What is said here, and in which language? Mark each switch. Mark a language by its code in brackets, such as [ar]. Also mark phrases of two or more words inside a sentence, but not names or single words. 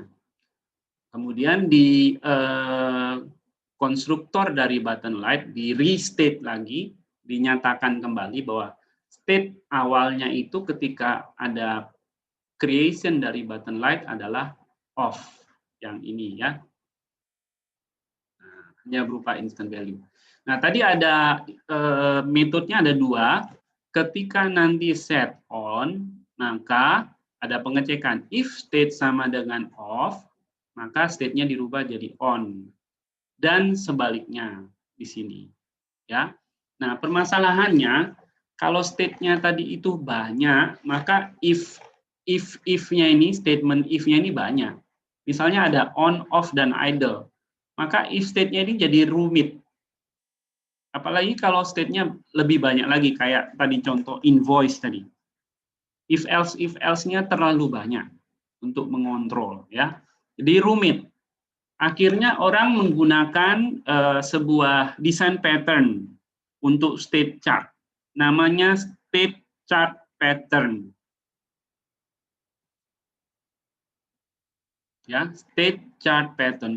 [id] Kemudian di konstruktor dari [en] button light [id] di restate lagi, dinyatakan kembali bahwa state awalnya itu ketika ada creation dari [en] button light [id] adalah off, yang ini ya. Nah, hanya berupa [en] instant value. [id] Nah, tadi ada metodenya ada 2. Ketika nanti [en] set on, [id] maka ada pengecekan if state sama dengan off, maka state-nya dirubah jadi on. Dan sebaliknya di sini, ya. Nah, permasalahannya kalau state-nya tadi itu banyak, maka if-nya ini, statement if-nya ini banyak. Misalnya ada on, off, dan idle. Maka [en] if state- [id] nya ini jadi rumit. Apalagi kalau state-nya lebih banyak lagi, kayak tadi contoh invoice tadi. [en] if else- [id] nya terlalu banyak untuk mengontrol, ya. Jadi rumit. Akhirnya orang menggunakan sebuah desain pattern untuk [en] state chart. [id] Namanya [en] state chart pattern. Ya, state chart pattern.